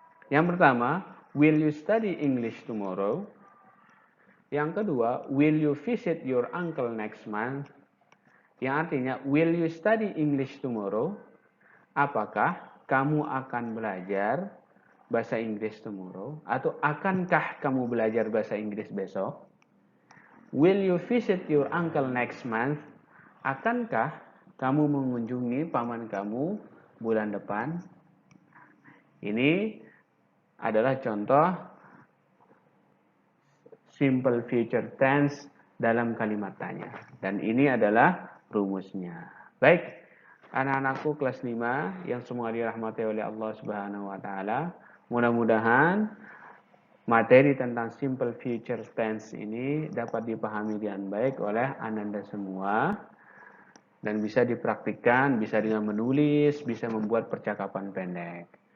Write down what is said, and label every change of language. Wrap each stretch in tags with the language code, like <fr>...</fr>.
<id>Yang pertama,</id> <en>will you study English tomorrow?</en> <id>Yang kedua,</id> <en>will you visit your uncle next month?</en> <id>Yang artinya,</id> <en>will you study English tomorrow?</en> <id>Apakah kamu akan belajar bahasa Inggris tomorrow? Atau akankah kamu belajar bahasa Inggris besok?</id> <en>Will you visit your uncle next month?</en> <id>Akankah kamu mengunjungi paman kamu bulan depan? Ini adalah contoh simple future tense dalam kalimat tanya. Dan ini adalah rumusnya. Baik, anak-anakku kelas 5 yang semua dirahmati oleh Allah Subhanahu wa taala, mudah-mudahan materi tentang simple future tense ini dapat dipahami dengan baik oleh Ananda semua dan bisa dipraktikkan, bisa dengan menulis, bisa membuat percakapan pendek.</id>